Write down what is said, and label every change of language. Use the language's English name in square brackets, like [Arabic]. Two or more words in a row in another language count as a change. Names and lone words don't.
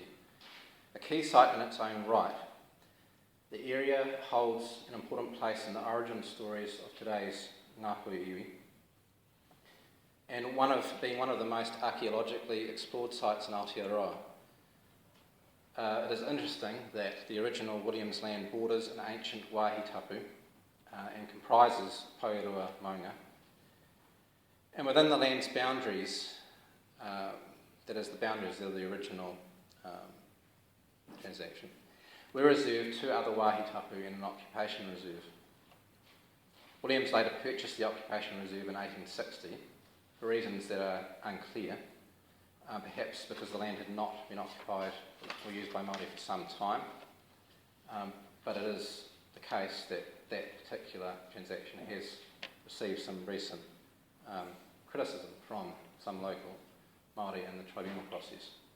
[English] A key site in its own right, the area holds an important place in the origin stories of today's Ngāpuhi iwi, and being one of the most archaeologically explored sites in Aotearoa. It is interesting that the original Williams land borders an ancient [Māori] wāhi tapu [English] and comprises Paihia Maunga. And within the land's boundaries, that is the boundaries of the original transaction, were reserved two other [Māori] wāhi tapu [English] and an occupation reserve. Williams later purchased the occupation reserve in 1860 for reasons that are unclear, perhaps because the land had not been occupied or used by Māori for some time, but it is the case that that particular transaction has received some recent criticism from some local Māori in the tribunal process.